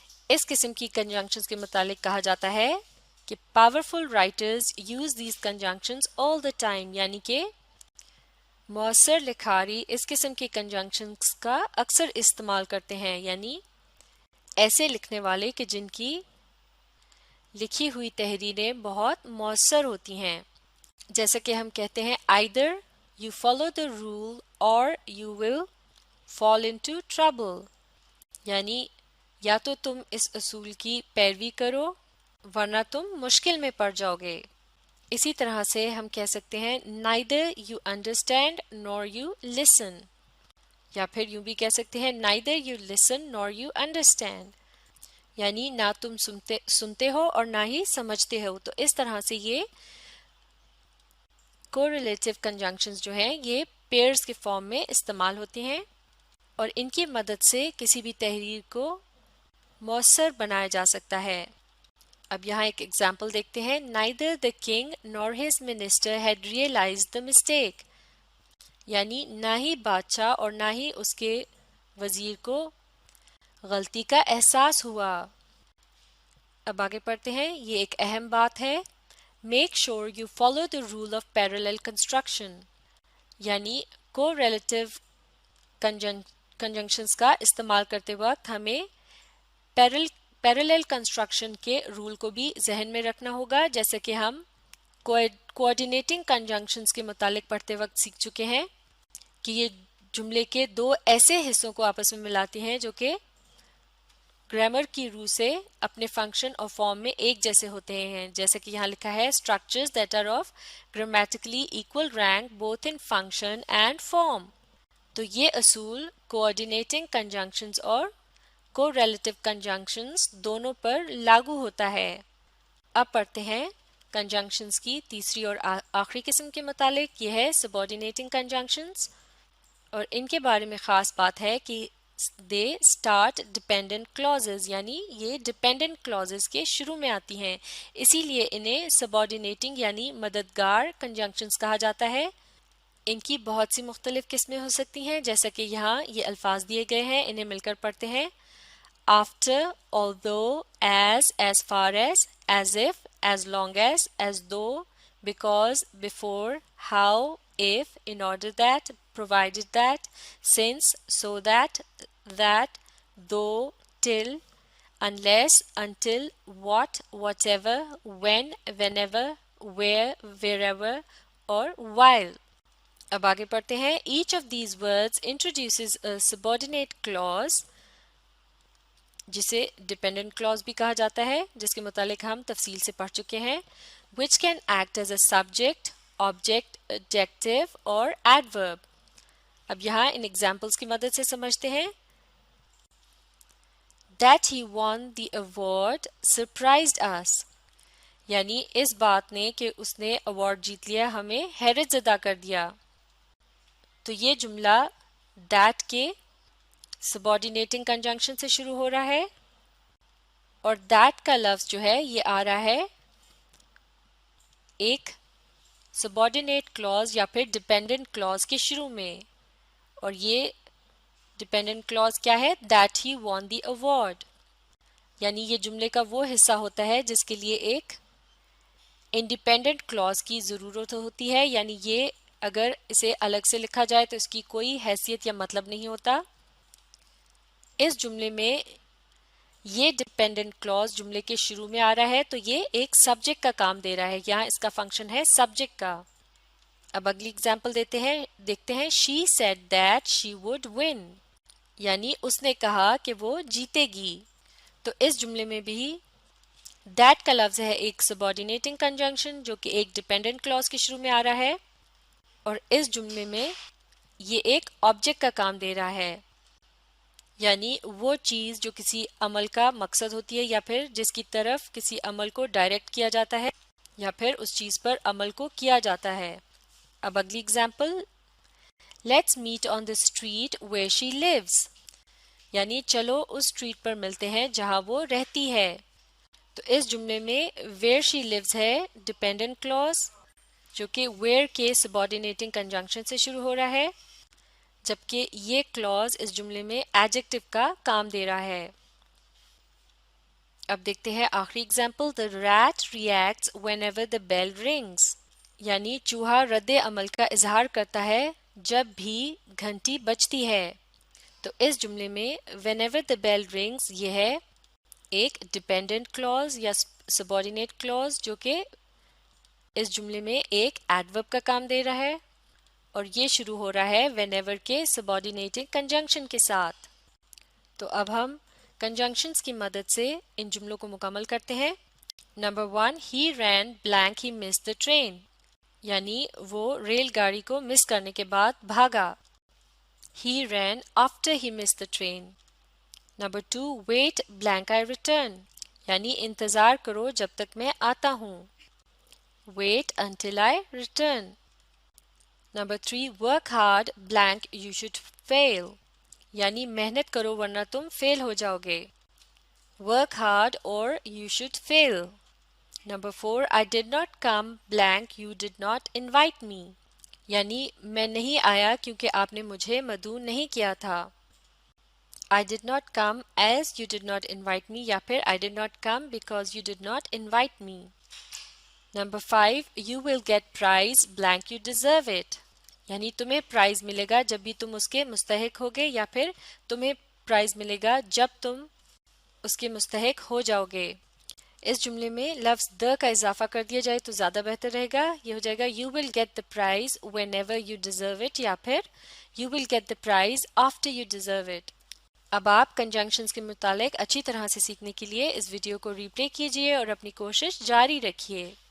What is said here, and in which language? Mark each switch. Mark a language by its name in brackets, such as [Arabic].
[Urdu] اس قسم کی کنجنکشنز کے متعلق کہا جاتا ہے کہ [English] Powerful writers use these conjunctions all the time. [Urdu] یعنی کہ مؤثر لکھاری اس قسم کی کنجنکشنز کا اکثر استعمال کرتے ہیں یعنی ایسے لکھنے والے کہ جن کی لکھی ہوئی تحریریں بہت مؤثر ہوتی ہیں. جیسا کہ ہم کہتے ہیں [English] either you follow the rule or you will fall into trouble. [Urdu] یعنی یا تو تم اس اصول کی پیروی کرو ورنہ تم مشکل میں پڑ جاؤ گے. اسی طرح سے ہم کہہ سکتے ہیں [English] neither you understand nor you listen, [Urdu] یا پھر یوں بھی کہہ سکتے ہیں [English] neither you listen nor you understand. [Urdu] یعنی نہ تم سنتے ہو اور نہ ہی سمجھتے ہو. تو اس طرح سے یہ کوریلیٹیو کنجنکشنز جو ہیں یہ پیئرز کے فارم میں استعمال ہوتے ہیں اور ان کی مدد سے کسی بھی تحریر کو مؤثر بنایا جا سکتا ہے. اب یہاں ایک ایگزامپل دیکھتے ہیں. [English] neither the king nor his minister had realized the mistake. [Urdu] یعنی نہ ہی بادشاہ اور نہ ہی اس کے وزیر کو غلطی کا احساس ہوا. اب آگے پڑھتے ہیں. یہ ایک اہم بات ہے. [English] Make sure you follow the rule of parallel construction. [Urdu] یعنی کوریلیٹیو کنجنکشنز کا استعمال کرتے وقت ہمیں پیرالل کنسٹرکشن کے رول کو بھی ذہن میں رکھنا ہوگا. جیسے کہ ہم کوآرڈینیٹنگ کنجنکشنز کے متعلق پڑھتے وقت سیکھ چکے ہیں کہ یہ جملے کے دو ایسے حصوں کو آپس میں ملاتے ہیں جو کہ گرامر کی روح سے اپنے فنکشن اور فارم میں ایک جیسے ہوتے ہیں. جیسے کہ یہاں لکھا ہے [English] structures that are of grammatically equal rank both in function and form. [Urdu] تو یہ اصول coordinating conjunctions اور correlative conjunctions دونوں پر لاگو ہوتا ہے. اب پڑھتے ہیں conjunctions کی تیسری اور آخری قسم کے متعلق. یہ ہے subordinating conjunctions اور ان کے بارے میں خاص بات ہے کہ [English] they start dependent clauses. [Urdu] یعنی یہ dependent clauses کے شروع میں آتی ہیں, اسی لیے انہیں subordinating یعنی مددگار conjunctions کہا جاتا ہے. ان کی بہت سی مختلف قسمیں ہو سکتی ہیں، جیسا کہ یہاں یہ الفاظ دیے گئے ہیں، انہیں مل کر پڑھتے ہیں. [English] after, although, as far as if, as long as though, because, before, how, if, in order that, provided that, since, so that, though, till, unless, until, what, whatever, when, whenever, where, wherever, اور while. [Urdu] اب آگے پڑھتے ہیں. [English] each of these words introduces a subordinate clause [Urdu] جسے dependent Claus بھی کہا جاتا ہے، جس کے متعلق ہم تفصیل سے پڑھ چکے ہیں. [English] which can act as a subject, object, adjective اور adverb. [Urdu] اب یہاں ان ایگزامپلس کی مدد سے سمجھتے ہیں. [English] that he won the award surprised us. [Urdu] یعنی اس بات نے کہ اس نے ایوارڈ جیت لیا ہمیں حیرت زدہ کر دیا. تو یہ جملہ that کے سبارڈینیٹنگ کنجنکشن سے شروع ہو رہا ہے اور that کا لفظ جو ہے یہ آ رہا ہے ایک سبارڈینیٹ کلاز یا پھر ڈیپینڈنٹ کلاز کے شروع میں. اور یہ ڈیپینڈنٹ کلاز کیا ہے؟ [English] that he won the award. [Urdu] یعنی یہ جملے کا وہ حصہ ہوتا ہے جس کے لیے ایک انڈیپینڈنٹ کلاز کی ضرورت ہوتی ہے، یعنی یہ اگر اسے الگ سے لکھا جائے تو اس کی کوئی حیثیت یا مطلب نہیں ہوتا. اس جملے میں یہ ڈیپینڈنٹ کلاز جملے کے شروع میں آ رہا ہے تو یہ ایک سبجیکٹ کا کام دے رہا ہے، یہاں اس کا فنکشن ہے سبجیکٹ کا. اب اگلی اگزامپل دیکھتے ہیں. [English] she said that she would win. [Urdu] یعنی اس نے کہا کہ وہ جیتے گی. تو اس جملے میں بھی that کا لفظ ہے ایک سبارڈینیٹنگ کنجنکشن جو کہ ایک ڈیپینڈنٹ کلاز کے شروع میں آ رہا ہے اور اس جملے میں یہ ایک آبجیکٹ کا کام دے رہا ہے، یعنی وہ چیز جو کسی عمل کا مقصد ہوتی ہے یا پھر جس کی طرف کسی عمل کو ڈائریکٹ کیا جاتا ہے یا پھر اس چیز پر عمل کو کیا جاتا ہے. اب اگلی example. [English] Let's meet on the street where she lives. [Urdu] یعنی چلو اس اسٹریٹ پر ملتے ہیں جہاں وہ رہتی ہے. تو اس جملے میں [English] where she lives [Urdu] ہے ڈیپینڈنٹ کلاز جو کہ ویئر کے سبارڈینیٹنگ کنجنکشن سے شروع ہو رہا ہے، جبکہ یہ کلاز اس جملے میں ایڈجیکٹو کا کام دے رہا ہے. اب دیکھتے ہیں آخری example. [English] the rat reacts whenever the bell rings. [Urdu] یعنی چوہا رد عمل کا اظہار کرتا ہے جب بھی گھنٹی بجتی ہے. تو اس جملے میں [English] whenever the bell rings [Urdu] یہ ہے ایک ڈیپینڈنٹ کلاز یا سبارڈینیٹ کلاز جو کہ اس جملے میں ایک ایڈورب کا کام دے رہا ہے اور یہ شروع ہو رہا ہے whenever کے سبارڈینیٹنگ کنجنکشن کے ساتھ. تو اب ہم کنجنکشنز کی مدد سے ان جملوں کو مکمل کرتے ہیں. Number 1. [English] he ran blank he missed the train. [Urdu] یعنی وہ ریل گاڑی کو مس کرنے کے بعد بھاگا. [English] he ran after he missed the train. Number 2. wait blank I return. [Urdu] یعنی انتظار کرو جب تک میں آتا ہوں. [English] wait until I return. Number 3. work hard blank you should fail. [Urdu] یعنی محنت کرو ورنہ تم فیل ہو جاؤ گے. [English] work hard or you should fail. [Urdu] Number 4. [English] I did not come blank you did not invite me. [Urdu] یعنی میں نہیں آیا کیونکہ آپ نے مجھے مدعو نہیں کیا تھا. [English] I did not come as you did not invite me [Urdu] یا پھر [English] I did not come because you did not invite me. Number 5. You will get prize blank you deserve it. [Urdu] یعنی تمہیں پرائز ملے گا جب بھی تم اس کے مستحق ہوگے یا پھر تمہیں پرائز ملے گا جب تم اس کے مستحق ہو جاؤ گے. اس جملے میں لفظ the کا اضافہ کر دیا جائے تو زیادہ بہتر رہے گا. یہ ہو جائے گا [English] you will get the prize whenever you deserve it [Urdu] یا پھر [English] you will get the prize after you deserve it. [Urdu] اب آپ کنجنکشنز کے متعلق اچھی طرح سے سیکھنے کے لیے اس ویڈیو کو ری پلے کیجئے اور اپنی کوشش جاری رکھیے.